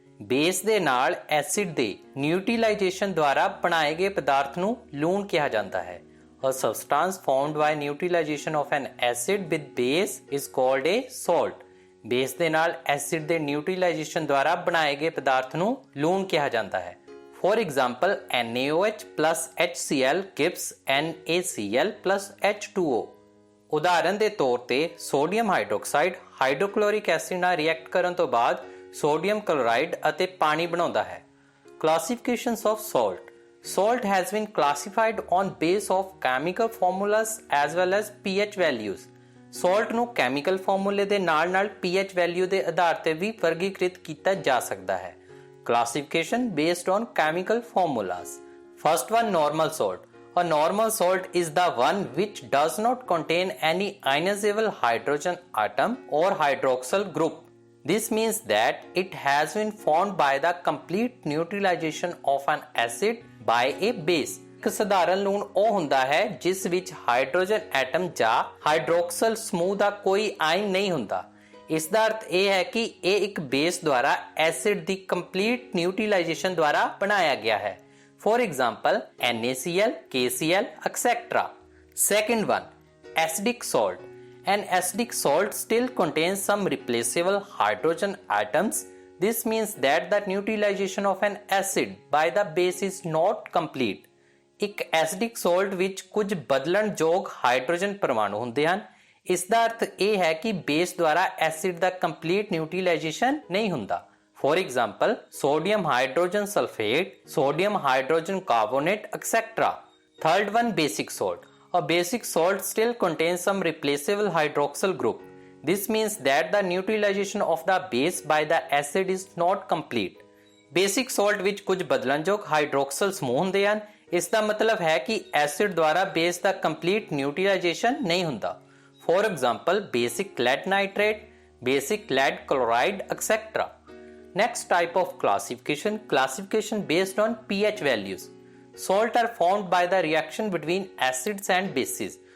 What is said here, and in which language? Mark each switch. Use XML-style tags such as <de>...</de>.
<pa>Base ਦੇ ਨਾਲ acid ਦੇ ਨਿਊਟ੍ਰੀਲਾਈਜੇਸ਼ਨ ਦੁਆਰਾ ਬਣਾਏ ਗਏ ਪਦਾਰਥ ਨੂੰ ਲੂਣ ਕਿਹਾ ਜਾਂਦਾ ਹੈ।</pa> <en>A substance formed by neutralization of an acid with base is called a salt.</en> <pa>Base ਦੇ ਨਾਲ ਐਸਿਡ ਦੇ ਨਿਊਟ੍ਰੀਲਾਈਜੇਸ਼ਨ ਦੁਆਰਾ ਬਣਾਏ ਗਏ ਪਦਾਰਥ ਨੂੰ ਲੂਣ ਕਿਹਾ ਜਾਂਦਾ ਹੈ।</pa> <en>For example, NaOH plus HCl gives NaCl plus H2O.</en> <pa>ਉਦਾਹਰਨ ਦੇ ਤੌਰ ਤੇ ਸੋਡੀਅਮ ਹਾਈਡਰੋਕਸਾਈਡ ਹਾਈਡਰੋਕਲੋਰਿਕ ਐਸਿਡ ਨਾਲ ਰਿਐਕਟ ਕਰਨ ਤੋਂ ਬਾਅਦ ਸੋਡੀਅਮ ਕਲੋਰਾਈਡ ਅਤੇ ਪਾਣੀ ਬਣਾਉਂਦਾ ਹੈ।</pa> <en>Classifications of salt. Salt has been classified on base of chemical formulas as well as pH values.</en> <pa>Salt ਨੂੰ ਕੈਮੀਕਲ ਫਾਰਮੂਲੇ ਦੇ ਨਾਲ-ਨਾਲ pH ਵੈਲਿਊ ਦੇ ਆਧਾਰ ਤੇ ਵੀ ਵਰਗੀਕ੍ਰਿਤ ਕੀਤਾ ਜਾ ਸਕਦਾ ਹੈ।</pa> <en>Classification based on chemical formulas. First one, normal salt. A normal salt is the one which does not contain any ionizable hydrogen atom or hydroxyl group. This means that it has been formed by the complete neutralization of an acid by a base.</en> <pa>ਇੱਕ ਸਧਾਰਨ ਲੂਣ ਉਹ ਹੁੰਦਾ ਹੈ ਜਿਸ ਵਿੱਚ hydrogen atom ਜਾਂ ਹਾਈਡਰੋਕਸਲ ਸਮੂਹ ਦਾ ਕੋਈ ਆਇਨ ਨਹੀਂ ਹੁੰਦਾ। ਇਸ ਦਾ ਅਰਥ ਇਹ ਹੈ ਕਿ ਇਹ ਇੱਕ ਬੇਸ ਦੁਆਰਾ ਐਸਿਡ ਦੀ ਕੰਪਲੀਟ ਨਿਊਟ੍ਰੀਲਾਈਜੇਸ਼ਨ ਦੁਆਰਾ ਬਣਾਇਆ ਗਿਆ ਹੈ।</pa> <en>For example, NaCl, KCl, etc. Second one, acidic salt. An acidic salt still contains some replaceable hydrogen atoms. This means that the neutralization of an acid by the base is not complete.</en> <pa>ਇੱਕ acidic salt ਵਿੱਚ ਕੁਝ ਬਦਲਣਯੋਗ hydrogen ਪਰਮਾਣੂ ਹੁੰਦੇ ਹਨ। ਇਸ ਦਾ ਅਰਥ ਇਹ ਹੈ ਕਿ ਬੇਸ ਦੁਆਰਾ ਐਸਿਡ ਦਾ ਕੰਪਲੀਟ ਨਿਊਟ੍ਰੀਲਾਈਜੇਸ਼ਨ ਨਹੀਂ ਹੁੰਦਾ।</pa> <en>For example, sodium hydrogen sulfate, sodium hydrogen carbonate, etc. Third one, basic salt. A basic salt still contains some replaceable hydroxyl group. This means that the neutralization of the base by the acid is not complete.</en> <pa>Basic salt ਵਿੱਚ ਕੁਝ ਬਦਲਣਯੋਗ ਹਾਈਡਰੋਕਸਲ ਸਮੂਹ ਹੁੰਦੇ ਹਨ। ਇਸ ਦਾ ਮਤਲਬ ਹੈ ਕਿ acid ਦੁਆਰਾ ਬੇਸ ਦਾ ਕੰਪਲੀਟ ਨਿਊਟ੍ਰੀਲਾਈਜੇਸ਼ਨ ਨਹੀਂ ਹੁੰਦਾ।</pa> <en>For example, basic lead nitrate, basic lead chloride, etc. Next type of classification based on pH values. Salt are formed by the reaction between acids and bases.</en>